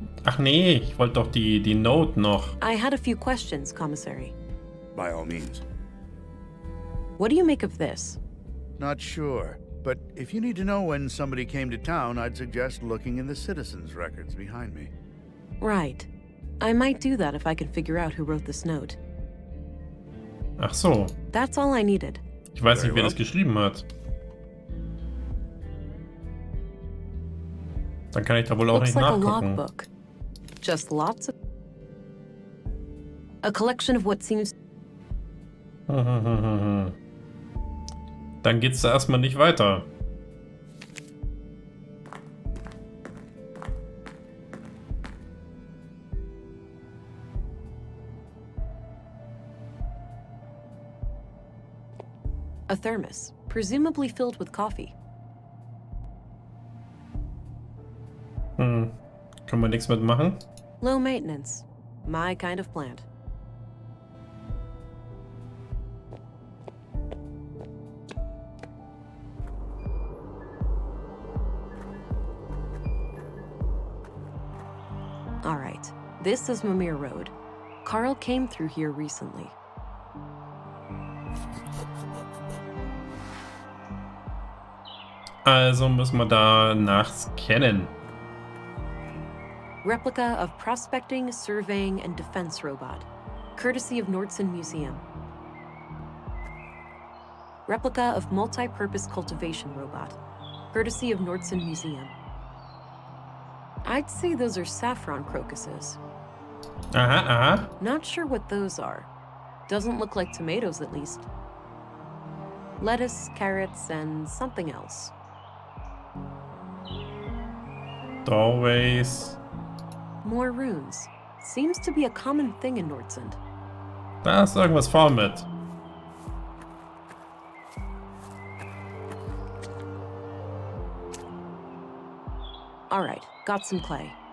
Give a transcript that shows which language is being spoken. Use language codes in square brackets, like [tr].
[de] Ach nee, ich wollte doch die Note noch. [en] I had a few questions, Commissary. By all means. What do you make of this? Not sure, but if you need to know when somebody came to town, I'd suggest looking in the citizens' records behind me. Right. I might do that if I can figure out who wrote this note. [de] Ach so. [en] That's all I needed. [de] Ich weiß nicht, wer das geschrieben hat. Dann kann ich da wohl auch [en] Looks [de] nicht [en] like a [de] nachgucken. [en] logbook. Just lots of... A collection of what seems... [de] Dann geht's da erstmal nicht weiter. [en] A thermos, presumably filled with coffee. [de] Können wir nichts mitmachen? [en] Low maintenance. My kind of plant. All right, this is Mimir Road. Carl came through here recently. [de] Also müssen wir da nachscannen. [en] Replica of prospecting, surveying, and defense robot, courtesy of Nordson Museum. Replica of multi-purpose cultivation robot, courtesy of Nordson Museum. I'd say those are saffron crocuses. Aha, aha. Not sure what those are. Doesn't look like tomatoes, at least. Lettuce, carrots, and something else. Doorways. More runes. Seems to be a common thing in Nordsund. [de] Da ist irgendwas vorn mit. [en] All right, got some clay.